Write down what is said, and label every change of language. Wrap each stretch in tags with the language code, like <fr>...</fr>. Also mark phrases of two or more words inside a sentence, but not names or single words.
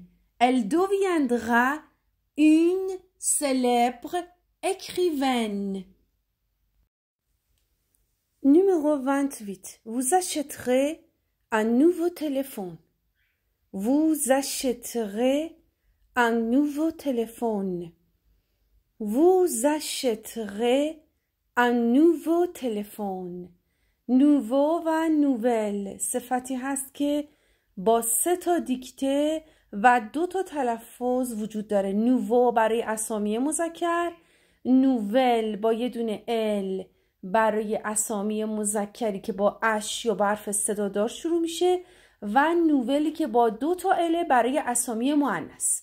<fr>elle deviendra une célèbre écrivaine. Numéro 28. Vous achèterez un nouveau téléphone. Vous achèterez un nouveau téléphone. Vous achèterez un nouveau téléphone.</fr> <fa>Nouveau و nouvelle صفتی هست که با 3 دیکته و 2 تلفظ وجود داره. نوو برای اسامی مذکر، نوول با یه دونه ال برای اسامی مذکری که با اش یا برف صدادار شروع میشه و نوولی که با 2 ال برای اسامی مؤنث.</fa>